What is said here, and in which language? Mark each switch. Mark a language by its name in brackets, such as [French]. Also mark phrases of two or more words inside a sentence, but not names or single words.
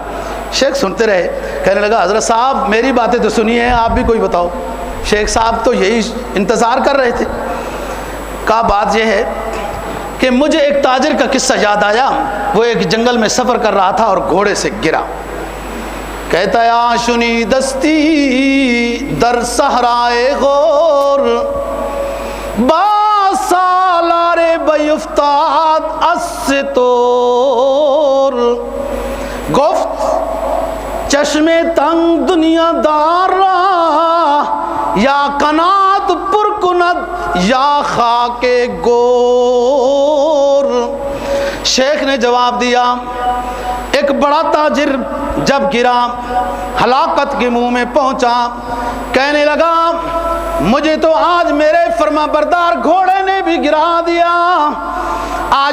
[Urdu] شیخ سنتے رہے، کہنے لگا حضرت صاحب میری باتیں تو سنی ہیں، آپ بھی کوئی بتاؤ۔ شیخ صاحب تو یہی انتظار کر رہے تھے۔ کہا بات یہ ہے کہ مجھے ایک تاجر کا قصہ یاد آیا، وہ ایک جنگل میں سفر کر رہا تھا اور گھوڑے سے گرا، کہتا ہے آشنی [Persian] دستی در صحرائے غور، با سالار بیفتاد استور، گفت چشم تنگ دنیا دار را، یا قنات پر کند یا خاک گور۔ [Urdu] شیخ نے جواب دیا، ایک بڑا تاجر جب گرا، ہلاکت کے منہ میں پہنچا، کہنے لگا مجھے تو آج میرے فرما بردار گھوڑے نے بھی گرا دیا، آج